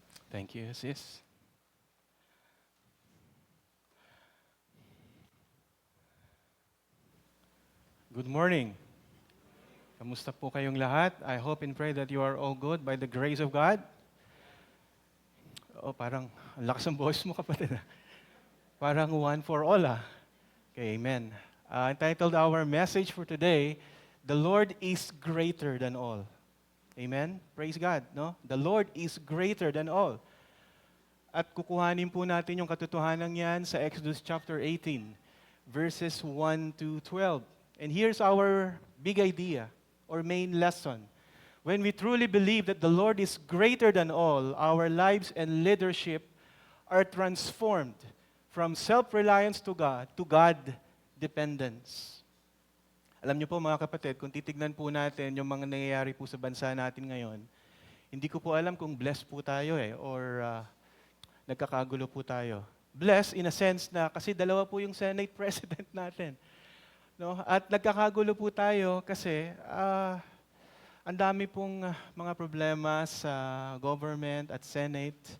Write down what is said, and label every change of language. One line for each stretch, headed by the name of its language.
English: Thank you, sis. Good morning.
Filipino: Kamusta po kayong lahat?
English: I hope and pray that you are all good by the grace of God.
Filipino: Oh, parang ang lakas ng boses mo, kapatid.
English: Parang one for all, ah. Okay, amen. Entitled our message for today, The Lord is greater than all. Amen? Praise God, no? The Lord is greater than all.
Filipino: At kukuhanin po natin yung katotohanan yan sa Exodus chapter 18, verses 1 to 12.
English: And here's our big idea or main lesson. When we truly believe that the Lord is greater than all, our lives and leadership are transformed from self-reliance to God-dependence.
Filipino: Alam niyo po mga kapatid, kung titignan po natin yung mga nangyayari po sa bansa natin ngayon, hindi ko po alam kung blessed po tayo or nagkakagulo po tayo.
English: Blessed in a sense
Filipino: na kasi dalawa po yung Senate President natin. No? At nagkakagulo po tayo kasi ang dami pong mga problema sa government at Senate.